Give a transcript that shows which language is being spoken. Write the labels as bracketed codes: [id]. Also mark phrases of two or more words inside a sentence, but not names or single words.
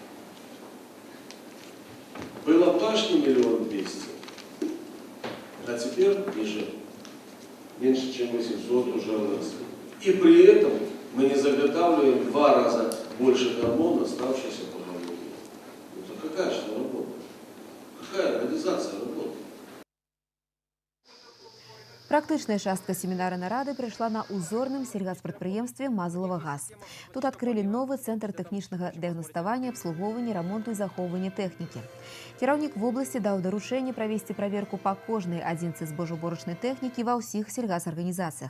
[ru] Было пашни 1 200 000, а теперь ниже, меньше чем 800 уже у нас. И при этом мы не заготавливаем в 2 раза больше гормонов, оставшихся по гормону. Это какая же работа? Какая организация работы? [be] Практычная частка семінара нарады прыйшла на узорным сельгаспрадпрыемстве «Мазалова газ». Тут адкрылі новы цэнтр тэхнічнага дыягнаставання, абслугоўвання, рамонту і захоўвання тэхнікі. Кіраўнік вобласці даў даручэнне правесці праверку па кожнай адзінцы збожаўборачнай тэхнікі ва ўсіх сельгасарганізацыях.